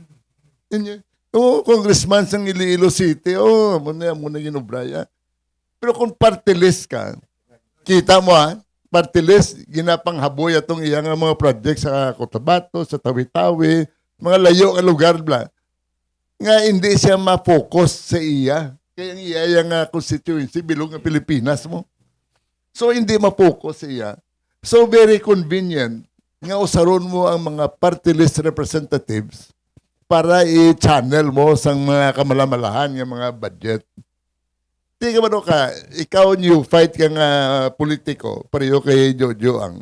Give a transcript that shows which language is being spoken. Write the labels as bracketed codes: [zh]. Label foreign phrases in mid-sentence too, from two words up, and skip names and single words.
[hil] Congressman sa Iloilo City, muna ginubraya. Pero kung [en] party list [hil] ka, kita mo [en] party list, [hil] ginapanghaboy atong iyang mga project sa Cotabato, sa Tawi-Tawi, mga layo nga lugar bla. Nga hindi siya ma-focus sa iya. Kaya ang iya yung constituency bilog ng Pilipinas mo. So, hindi ma-focus siya. So, [en] very convenient [hil] nga usaron mo ang mga [en] party list representatives [hil] para i-channel mo sa mga kamalamalahan ng mga budget. Di ka ba ka, ikaw [en] new fight [hil] ka nga politiko, pareho kay Jojo Ang.